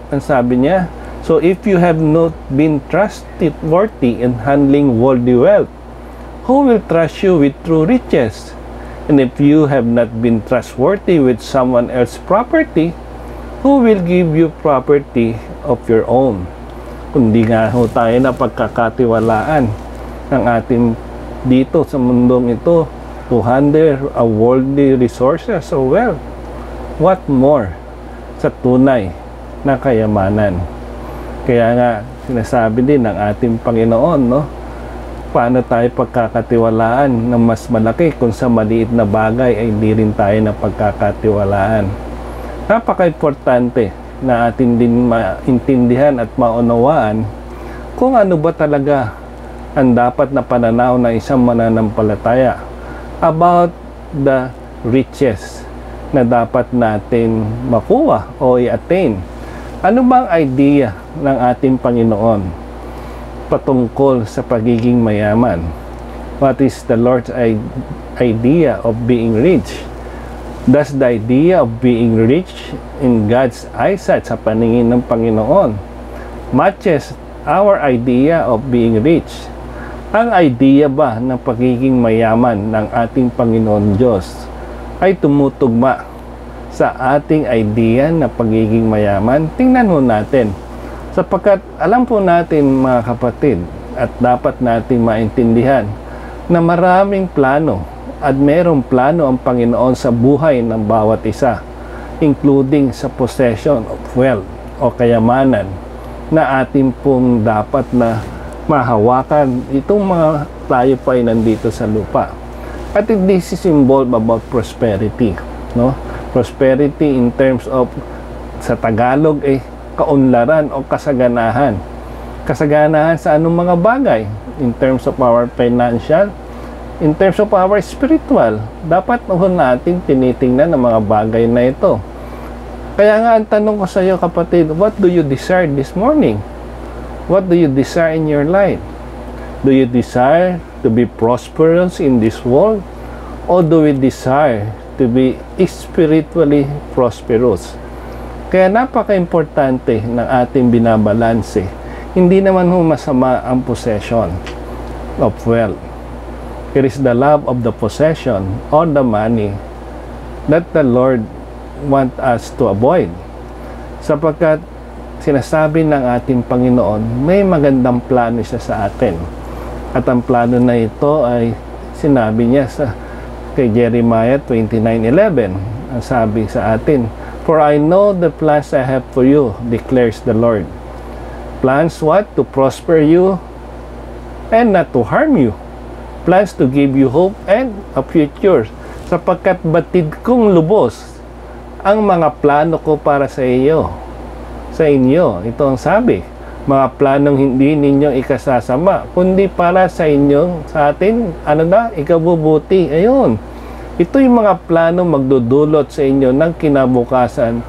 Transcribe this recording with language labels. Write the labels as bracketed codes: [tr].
[tl] Ang sabi niya, [en] so if you have not been trustworthy in handling worldly wealth, who will trust you with true riches? And if you have not been trustworthy with someone else's property, who will give you property of your own? [tl] Kundi nga ho tayo na pagkakatiwalaan ng ating dito sa mundong ito [en] to handle a worldly resources [tl] o wealth. [en] What more [tl] sa tunay na kayamanan? Kaya nga sinasabi din ng ating Panginoon, paano tayo pagkakatiwalaan ng mas malaki kung sa maliit na bagay ay hindi rin tayo na pagkakatiwalaan. Napaka-importante na atin din maintindihan at maunawaan kung ano ba talaga ang dapat na pananaw ng isang mananampalataya [en] about the riches [tl] na dapat natin makuha o i-attain. Ano bang idea ng ating Panginoon patungkol sa pagiging mayaman? [en] What is the Lord's idea of being rich? Does the idea of being rich in God's eyesight [tl] sa paningin ng Panginoon [en] matches our idea of being rich? [tl] Ang idea ba ng pagiging mayaman ng ating Panginoon Diyos ay tumutugma sa ating idea na pagiging mayaman? Tingnan ho natin. Sapagkat alam po natin mga kapatid at dapat natin maintindihan na maraming plano at merong plano ang Panginoon sa buhay ng bawat isa, including sa [en] possession of wealth [tl] o kayamanan na atin pong dapat na mahawakan itong mga tayo pa ay nandito sa lupa. [en] At this is involved about prosperity, no? Prosperity in terms of, [tl] sa Tagalog kaunlaran o kasaganahan. Kasaganahan sa anong mga bagay, [en] in terms of our financial, in terms of our spiritual. [tl] Dapat natin tinitingnan ang mga bagay na ito. Kaya nga ang tanong ko sa iyo kapatid, [en] what do you desire this morning? What do you desire in your life? Do you desire to be prosperous in this world? Or do you desire to be spiritually prosperous? [tl] Kaya napaka-importante ng ating binabalanse. Hindi naman masama ang [en] possession of wealth. It is the love of the possession or the money that the Lord wants us to avoid. [tl] Sapagkat sinasabi ng ating Panginoon, may magandang plano siya sa atin. At ang plano na ito ay sinabi niya kay Jeremiah 29:11. Ang sabi sa atin, [en] "For I know the plans I have for you, declares the Lord. Plans what? To prosper you and not to harm you. Plans to give you hope and a future. [tl] Sapagkat batid kong lubos ang mga plano ko para sa iyo." Sa inyo, ito ang sabi, mga planong hindi ninyo ikasasama, kundi para sa inyo, sa atin, ikabubuti. Ayun. Ito yung mga plano magdudulot sa inyo ng kinabukasan.